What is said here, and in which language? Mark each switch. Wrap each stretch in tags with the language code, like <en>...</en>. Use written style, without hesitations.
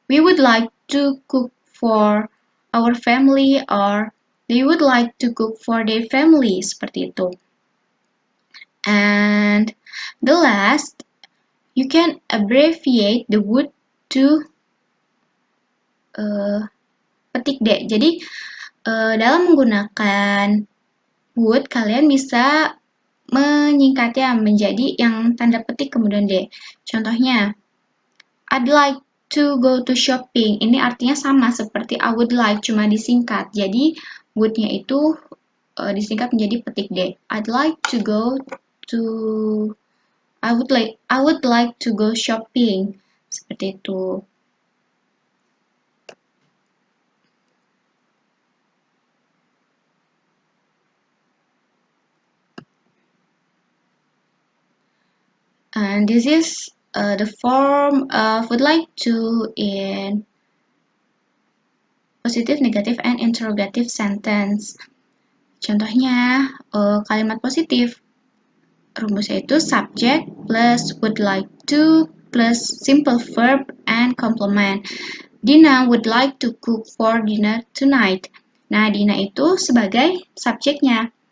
<en>We would like to cook for our family, or they would like to cook for their family,</en> <id>seperti itu.</id> <en>And the last, you can abbreviate the would to petik D.</en> <id>Jadi dalam menggunakan would, kalian bisa menyingkatnya menjadi yang tanda petik kemudian D.</id> <en>Contohnya, I'd like to go to shopping.</en> <id>Ini artinya sama seperti I would like, cuma disingkat. Jadi would-nya itu disingkat menjadi petik D.</id> <en>I'd like to go to I would like to go shopping.</en> <id>Seperti itu.</id> <en>And this is the form of would like to in positive, negative, and interrogative sentence.</en> <id>Contohnya, kalimat positif. Rumusnya itu</id> <en>subject plus would like to plus simple verb and complement. Dina would like to cook for dinner tonight.</en> <id>Nah, Dina itu sebagai subjeknya.</id>